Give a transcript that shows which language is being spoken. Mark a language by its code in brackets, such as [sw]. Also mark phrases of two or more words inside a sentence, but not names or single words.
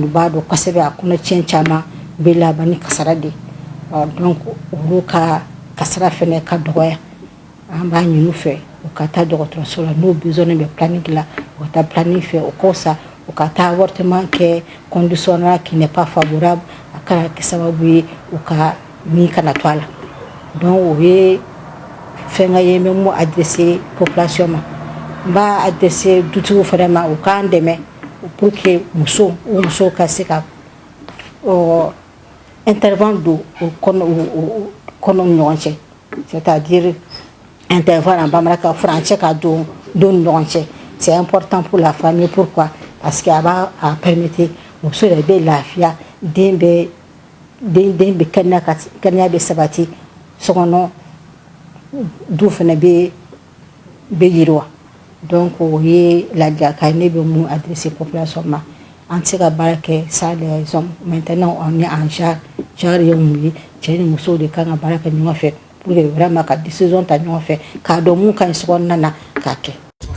[bm] b'a dɔn kosɛbɛ a kɔnɔtiɲɛ caman bɛ laban ni kasara de donc olu ka kasara fɛnɛ ka dɔgɔya an b'a ɲini u fɛ u ka taa dɔgɔtɔrɔso la n'u besoin bɛ planning la u ka taa planning fɛ o ka fisa u ka taa avortement kɛ [fr] condition qui n'est pas favorable [bm] a kana kɛ sababu ye u ka min kana to a la donc o ye fɛngɛ ye n bɛ mun adressé population ma n b'a adressé dutigiw fɛnɛ ma u k'an dɛmɛ [fr] pour que [bm] musow ka se ka intervenir don o kɔnɔ ni ɲɔgɔn cɛ [fr] c'est-à-dire intervenir en [bm] bamanankan furancɛ ka don ni ɲɔgɔn cɛ [fr] c'est important pour la famille pourquoi parce que [bm] a b'a permettre muso yɛrɛ bɛ lafiya den bɛ kɛnɛya bɛ sabati sokɔnɔ du fɛnɛ bɛ yiriwa donc o ye ladilikan ne bɛ mun adressé population ma an tɛ se ka baara kɛ [fr] sans les hommes maintenant on est en genre [bm] ye mun ye cɛ ni musow de kan ka baara kɛ ɲɔgɔn fɛ [fr] pour que vraiment [bm] ka décision ta ɲɔgɔn fɛ k'a dɔn mun ka ɲi sokɔnɔna na k'a kɛ